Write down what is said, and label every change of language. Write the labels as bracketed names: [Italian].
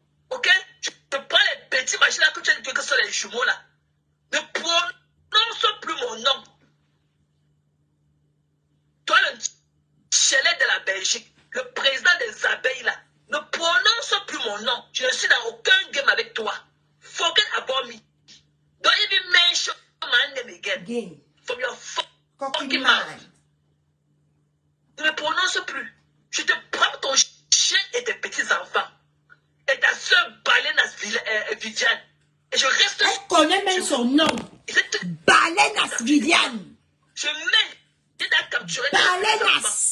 [French] Ok? Je prends les petits machins là que tu as dit que ce sont les jumeaux là. Ne prononce plus mon nom. Toi, le chalet de la Belgique, le président des abeilles là, ne prononce plus mon nom. Je ne suis dans aucun game avec toi. [English] Forget about me. Don't even mention my name again. From your fucking mouth. [French] Ne me prononce plus. Je te prends ton chien et tes petits-enfants. Et ta soeur Baleine Viviane. Et je reste... Elle connaît même son nom. Baleine Viviane. Je mets... Je t'ai capturé. Baleine.